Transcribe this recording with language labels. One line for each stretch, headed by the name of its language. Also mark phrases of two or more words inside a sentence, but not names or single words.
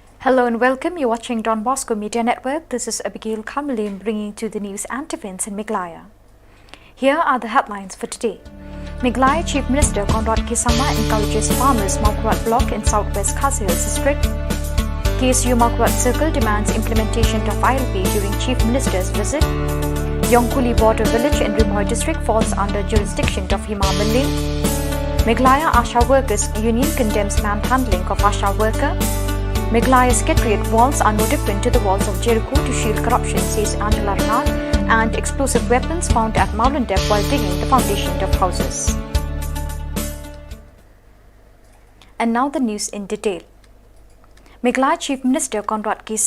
English: Hello and welcome. You're watching Don Bosco Media Network. This is Abigail Kamalim bringing to the news and events in Meghalaya. Here are the headlines for today. Meghalaya Chief Minister Conrad Kisama encourages farmers Maukarat block in southwest Khasi Hills district. KSU Maukarat Circle demands implementation of ILP during Chief Minister's visit. Yongkuli Border Village in Rimhoy district falls under jurisdiction of Hima Malay. Meghalaya ASHA Workers Union condemns manhandling of ASHA worker. Meghalaya Secretariat walls are no different to the walls of Jericho to shield corruption, says Angela Renard, and explosive weapons found at Maulendep while digging the foundation of houses. And now the news in detail. Meghalaya Chief Minister Conrad K.